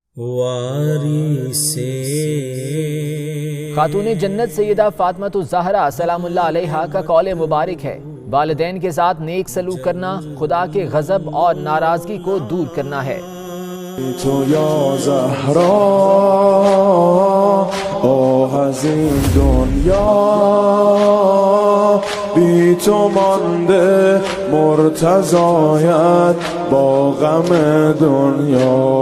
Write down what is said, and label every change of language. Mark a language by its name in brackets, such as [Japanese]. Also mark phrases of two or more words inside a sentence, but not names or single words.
[Urdu] خاتون جنت سیدہ فاطمہ زہرا سلام اللہ علیہا کا قول مبارک ہے، والدین کے ساتھ نیک سلوک کرنا خدا کے غضب اور ناراضگی کو دور کرنا ہے. تو یا زہرا [Persian] از این دنیا بی تو مانده مرتضایت با غم دنیا